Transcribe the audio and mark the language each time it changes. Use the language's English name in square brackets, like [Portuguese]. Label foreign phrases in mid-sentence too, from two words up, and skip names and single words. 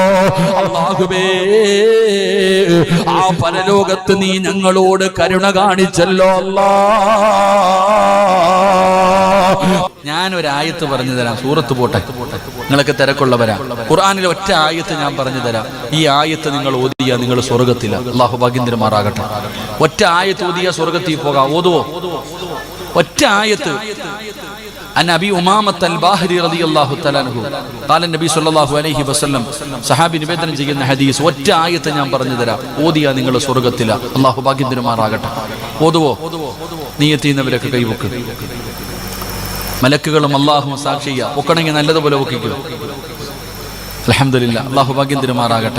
[Malayalam] അല്ലാഹുവേ, ആ പരലോകത്ത് നീ ഞങ്ങളോട് കരുണ കാണിച്ചല്ലോ അല്ലാഹ്. ഞാനൊരായത്ത് പറഞ്ഞു തരാം, സൂറത്ത് പോട്ടെ, നിങ്ങളൊക്കെ തിരക്കുള്ളവരാ. ഖുർആനിലെ ഒറ്റ ആയത്ത് ഞാൻ പറഞ്ഞു തരാം. ഈ ആയത്ത് നിങ്ങൾ ഓതിയാ നിങ്ങൾ സ്വർഗത്തില. അല്ലാഹു ഭാഗ്യം തരുമാറാകട്ടെ. ഒറ്റ ആയത്ത് ഓതിയാ സ്വർഗത്തിൽ പോകാം. ഓതുവോ? ഒറ്റ ആയത്ത്. [Arabic] عن أبي أمامة الباهلي رضي الله تعالى عنه قال النبي صلى الله عليه وسلم [Malayalam] സഹാബി നിവേദനം ചെയ്യുന്ന ഹദീസ്. ഒറ്റ ആയത്ത് ഞാൻ പറഞ്ഞു തരാം, ഓതിയാ നിങ്ങൾ സ്വർഗത്തില. അല്ലാഹു ഭാഗ്യം തരുമാറാകട്ടെ. ഓതുവോ? നിയ്യത്ത് ചെയ്യുന്നവരൊക്കെ കൈവക്ക്. മലക്കുകളും അല്ലാഹുവും സാക്ഷിയാ. ഒക്കണമെങ്കിൽ നല്ലതുപോലെ ഒക്കിക്കുക. അൽഹംദുലില്ലാഹ്. അല്ലാഹു ഭാഗ്യം തരുമാറാകട്ടെ.